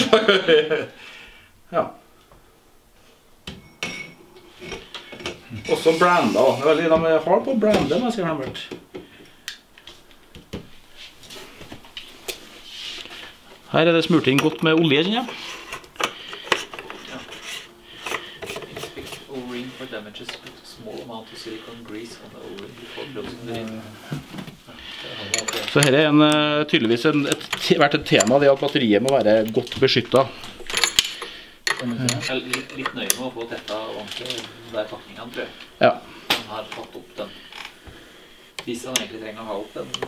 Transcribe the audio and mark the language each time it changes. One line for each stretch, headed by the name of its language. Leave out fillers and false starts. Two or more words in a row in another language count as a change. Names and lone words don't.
Norwegian: Ja. Også branda. Det veldig, de har på brande, må jeg si har vært. Her det smurt inn godt med olje, kjenner jeg.
English: O-ring for damages with a small amount of silicone grease on the O-ring before closing the lid.
Norwegian: Så her tydeligvis vært et tema, det at batteriet må være godt beskyttet. Litt nøye med å få tetta ordentlig der pakningen, tror jeg. Ja. Den har tatt opp den. Hvis han egentlig trenger å ha opp den.